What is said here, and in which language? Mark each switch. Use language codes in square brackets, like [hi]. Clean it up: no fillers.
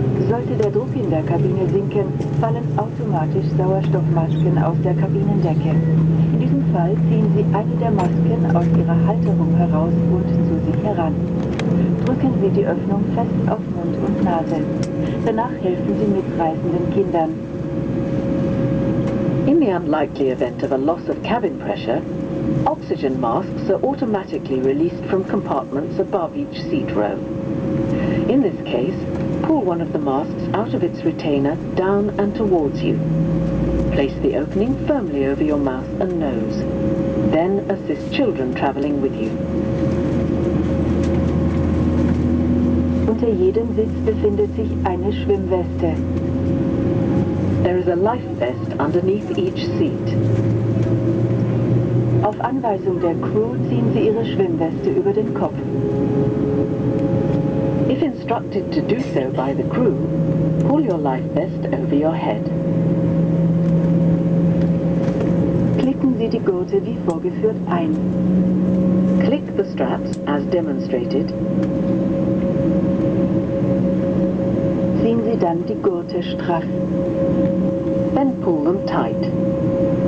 [de] Sollte der Druck in der Kabine sinken, fallen automatisch Sauerstoffmasken aus der Kabinendecke. In diesem Fall ziehen Sie eine der Masken aus Ihrer Halterung heraus und zu sich heran. Drücken Sie die Öffnung fest auf Mund und Nase. Danach helfen Sie mitreisenden Kindern. [en] In the unlikely event of a loss of cabin pressure, oxygen masks are automatically released from compartments above each seat row. In this case, pull one of the masks out of its retainer down and towards you. Place the opening firmly over your mouth and nose. Then assist children traveling with you. [de] Unter jedem Sitz befindet sich eine Schwimmweste. [en] There is a life vest underneath each seat. [de] Auf Anweisung der Crew ziehen Sie Ihre Schwimmweste über den Kopf. [en] If instructed to do so by the crew, pull your life vest over your head. [de] Klicken Sie die Gurte wie vorgeführt ein. [en] Click the straps as demonstrated. [de] Ziehen Sie dann die Gurte straff. [en] Then pull them tight.